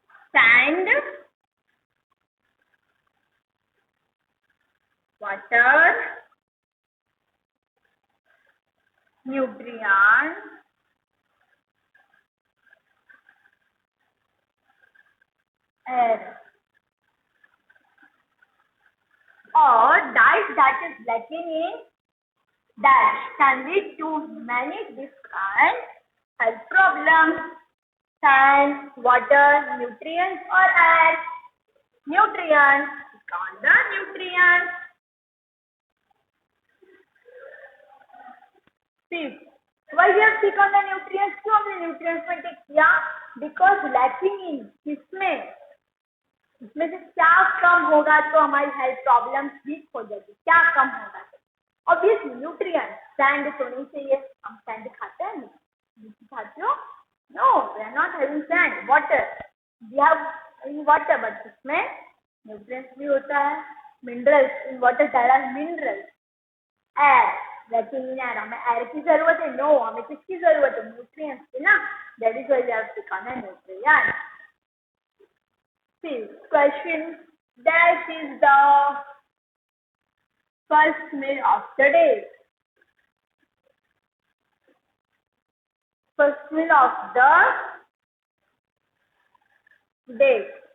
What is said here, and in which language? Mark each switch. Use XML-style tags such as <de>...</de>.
<en>Sand, water, nutrients, air, or diet that is lacking in dash can lead to many different health problems. Sand, water, nutrients or air. Nutrients, on the nutrients. See, why we have clicked on the nutrients?</en> <hi>क्यों हमने nutrients में टिक किया?</hi> <en>Because lacking in</en> <hi>इसमें से क्या कम होगा तो हमारी हेल्थ प्रॉब्लम ठीक हो जाएगी. क्या कम होगा? Obviously nutrients. सैंड तो नहीं चाहिए. हम सैंड खाते हैं नहीं खाते हो?</hi> <en>No, we are not having sand. Water. We have in water, but</en> <hi>इसमें nutrients भी होता है.</hi> <en>Minerals. In water there are minerals. Air. Lacking in air.</en> <hi>हमें air की जरूरत है? No. हमें किसकी जरूरत है? Nutrients की ना.</hi> <en>That is why we have to become a nutrient. See, question. Dash is the first meal of the day. First meal of the day.</en>